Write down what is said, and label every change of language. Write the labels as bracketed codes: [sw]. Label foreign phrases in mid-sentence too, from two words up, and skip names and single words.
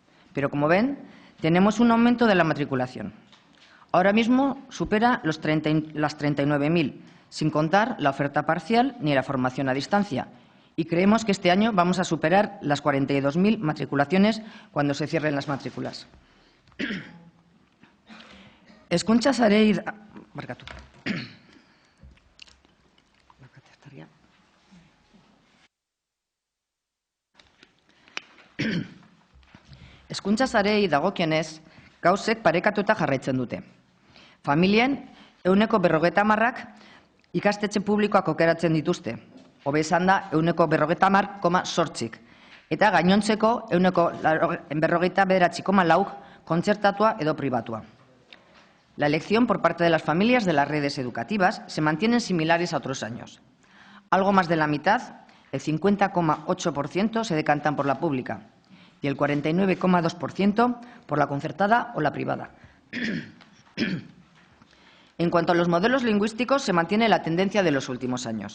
[es] Pero, como ven, tenemos un aumento de la matriculación. Ahora mismo supera las 39.000, sin contar la oferta parcial ni la formación a distancia. Y creemos que este año vamos a superar las 42.000 matriculaciones cuando se cierren las matrículas. [eu] Hezkuntza sarei barkatu. Hezkuntza sarei dagokienez, gauzek parekatuta jarraitzen dute. Familien 50%ak ikastetxe publikoak aukeratzen dituzte. Hobe esan da 50,8%, eta gainontzeko 49,4% kontzertatua edo pribatua. [es] La elección por parte de las familias de las redes educativas se mantienen similares a otros años. Algo más de la mitad, el 50,8%, se decantan por la pública y el 49,2% por la concertada o la privada. En cuanto a los modelos lingüísticos, se mantiene la tendencia de los últimos años.